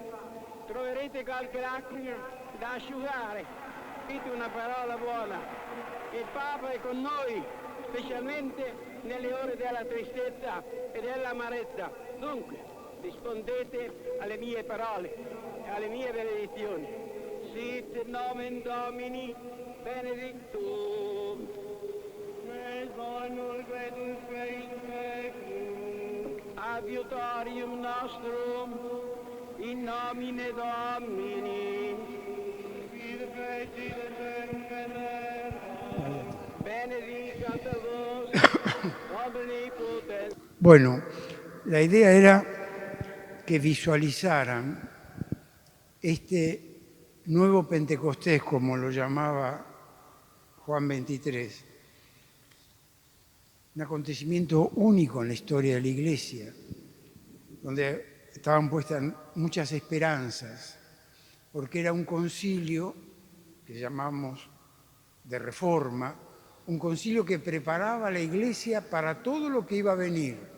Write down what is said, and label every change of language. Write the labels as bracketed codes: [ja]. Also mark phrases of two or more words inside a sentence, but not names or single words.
[it] Troverete qualche lacrima da asciugare, dite una parola buona. Il Papa è con noi, specialmente nelle ore della tristezza e dell'amarezza. Dunque, rispondete alle mie parole e alle mie benedizioni. [la] Sit nomen Domini benedictum. Nel bonum cretus pecum. Adiutorium nostrum in nomine Domini. Benedicat vos omnipotens. [es] Bueno, la idea era que visualizaran este nuevo Pentecostés, como lo llamaba Juan 23, un acontecimiento único en la historia de la Iglesia, donde estaban puestas muchas esperanzas, porque era un concilio que llamamos de reforma, un concilio que preparaba a la Iglesia para todo lo que iba a venir.